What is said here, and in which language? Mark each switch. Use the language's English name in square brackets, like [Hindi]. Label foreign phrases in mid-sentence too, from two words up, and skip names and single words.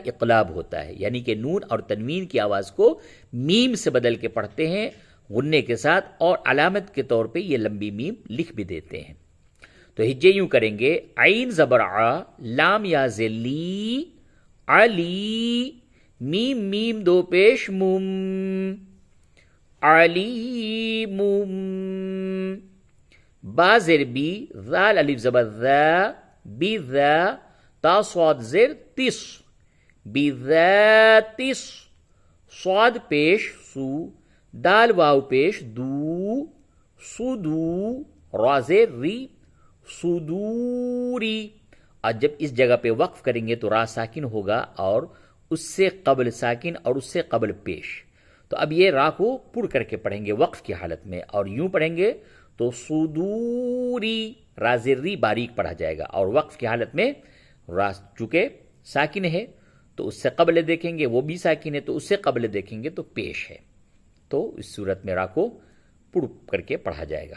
[Urdu] اقلاب ہوتا ہے، یعنی کہ نون اور تنوین کی آواز کو میم سے بدل کے پڑھتے ہیں غنے کے ساتھ، اور علامت کے طور پہ یہ لمبی میم لکھ بھی دیتے ہیں۔ تو ہجے یوں کریں گے، عین زبر ع، لام یا ذلی، علی، میم میم دو پیش مم، علیمم، با زیر بی، ذال الف زبر ذا، بی ذا، تا صاد زیر تس، بی ذاتس، صاد پیش سو، دال واو پیش دو، صدو، را زیر ری، صدوری، اور جب اس جگہ پہ وقف کریں گے تو را ساکن ہوگا اور اس سے قبل ساکن اور اس سے قبل پیش۔ تو اب یہ را کو پڑ کر کے پڑھیں گے وقف کی حالت میں، اور یوں پڑھیں گے تو صدوری، را زیر ری باریک پڑھا جائے گا، اور وقف کی حالت میں را چونکہ ساکن ہے تو اس سے قبل دیکھیں گے، وہ بھی ساکن ہے تو اس سے قبل دیکھیں گے تو پیش ہے، تو اس صورت میں را کو پڑ کر کے پڑھا جائے گا۔